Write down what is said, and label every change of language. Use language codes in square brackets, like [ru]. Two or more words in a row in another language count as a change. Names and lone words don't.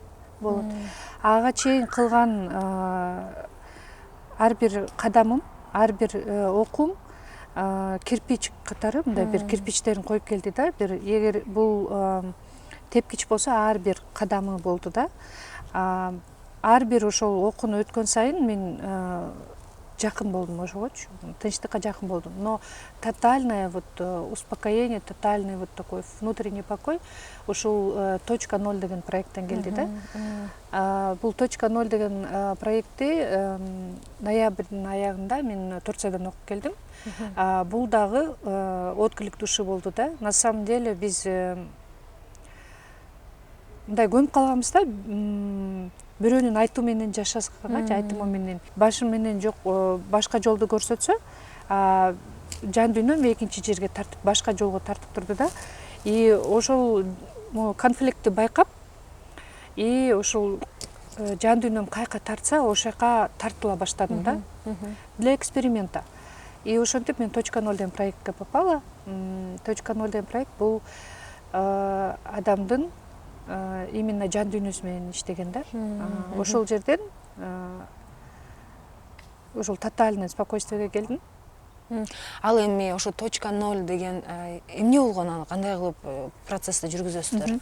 [ky] Ага чейин кылган ар бир кадамым, ар бир окуум кирпич катары, мындай бир кирпичтерин коюп келди да. Бир эгер бул тепкич болсо, ар бир кадамы болду да. Ар бир ошол окууну өткөн сайын мен жакын болдум ошогочу, тынчтыкка жакын болдум. [ru] Но тотальное вот успокоение, тотальный вот такой внутренний покой [ky] ушул точка 0 деген проекттен келди да. Бул точка 0 деген проектти ноябрдын аягында мен Турциядан окуп келдим. Бул дагы [ru] отклик души [ky] болду да. [ru] На самом деле [ky] биз мындай көнүп калганбыз да, бирөөнүн айтуу менен жашаганга, айтымы менен, башым менен жок, башка жолду көрсөтсө, жан дүйнөм экинчи жерге тартып, башка жолго тартып турду да. И ошол конфликтти байкап, и ошол жан дүйнөм каяка тартса, ошол жака тартыла баштадым да. [ru] Для эксперимента. [ky] И ошентип мен точка 0 деген проектке попала. Точка 0 деген проект бул адамдын именно жан дүйнөсү менен иштеген да. Ошол жерден ошол [ru] тотальный спокойствиеге [ky] келдим. Ал эми ошо точка 0 деген эмне болгон, аны кандай кылып процессти жүргүзөсүздөр?